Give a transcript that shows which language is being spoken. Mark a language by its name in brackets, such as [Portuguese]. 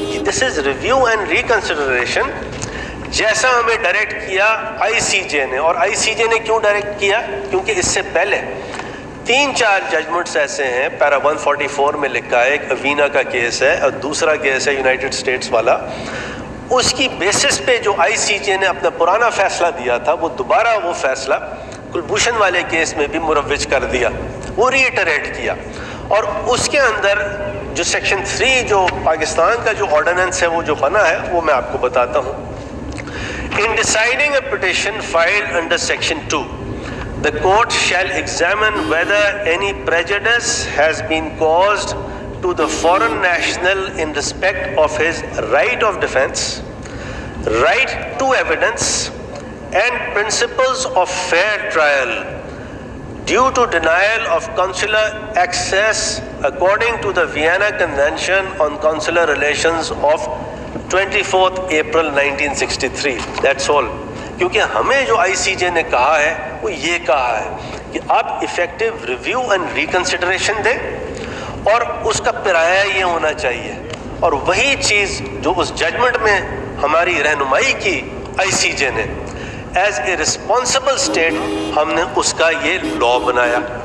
[English] This is review and reconsideration. [Urdu] جیسا ہمیں direct کیا آئی سی جے نے, اور آئی سی جے نے کیوں ڈائریکٹ کیا؟ کیونکہ اس سے پہلے 3-4 ججمنٹس ایسے ہیں, پیرا 144 میں لکھا ہے, ایک اوینا کا کیس ہے اور دوسرا کیس ہے یونائٹڈ اسٹیٹس والا. اس کی بیسس پہ جو آئی سی جے نے اپنا پرانا فیصلہ دیا تھا, وہ دوبارہ وہ فیصلہ کلبھوشن والے کیس میں بھی مروج کر دیا, وہ ری ایٹریٹ کیا. اور اس کے اندر جو سیکشن 3 جو پاکستان کا جو آرڈیننس ہے وہ جو بنا ہے وہ میں آپ کو بتاتا ہوں. [English] In deciding a petition filed under section 2, the court shall examine whether any prejudice has been caused to the foreign national in respect of his right of defense, right to evidence, and principles of fair trial due to denial of consular access according to the Vienna Convention on Consular Relations of 24th April 1963. That's all. [Urdu] کیونکہ ہمیں جو آئی سی جے نے کہا ہے وہ یہ کہا ہے کہ آپ ایفیکٹو ریویو اینڈ ریکنسیڈریشن دیں, اور اس کا پیرایا یہ ہونا چاہیے. اور وہی چیز جو اس ججمنٹ میں ہماری رہنمائی کی آئی سی جے نے, [English] as a responsible state [Urdu] ہم نے اس کا یہ لا بنایا.